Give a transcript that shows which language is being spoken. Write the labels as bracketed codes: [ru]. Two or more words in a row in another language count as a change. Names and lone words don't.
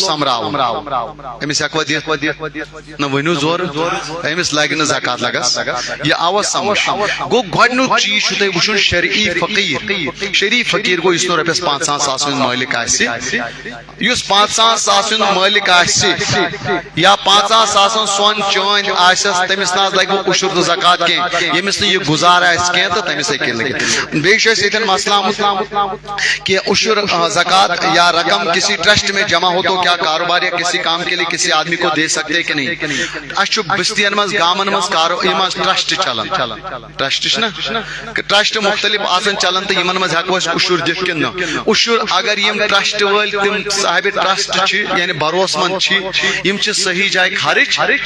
[ks] سمراوُن أمِس ہٮ۪کوا دِتھ نہ ؤنِو زورٕ أمِس لگہِ نہٕ زکات لگس یہِ آوا سمجھ گوٚو گۄڈنیُک چیٖز چھُ تۄہہِ وٕچھُن شرعی فقیٖر شرعی فقیٖر گوٚو یُس نہٕ رۄپیس 500 ساس ہُنٛد مٲلِک آسہِ یُس 500 ساس ہُنٛد مٲلِک آسہِ یا 500 ساسن سۄن چٲنٛدۍ آسٮ۪س تٔمِس نہ حظ لگہِ وۄنۍ اُشُر تہٕ زکات کینٛہہ ییٚمِس نہٕ یہِ گُزار آسہِ کینٛہہ تہٕ تٔمِس ہیٚکہِ لٔگِتھ بیٚیہِ چھُ اَسہِ ییٚتٮ۪ن مسلہٕ آمُت کہ اُشُر زکات یا [ur] رقم کسی ٹرسٹ میں جمع ہو تو کیا کاروبار یا کسی کام کے لیے کسی آدمی کو دے سکتے کہ نہیں [ks] اَسہِ چھُ بستین منٛز گامن منٛز ٹرسٹ چلان ٹرسٹ چھُ نا ٹرسٹ مختلف آسان چلان تہٕ یِمن منٛز ہٮ۪کو أسۍ اُشُر دِتھ کِنہٕ نہٕ اُشُر اگر یِم ٹرسٹ وٲلۍ تِم صاحبِ ٹرسٹ چھِ یعنی بھروسہٕ منٛد چھِ یِم چھِ صحیح جایہِ خرٕچ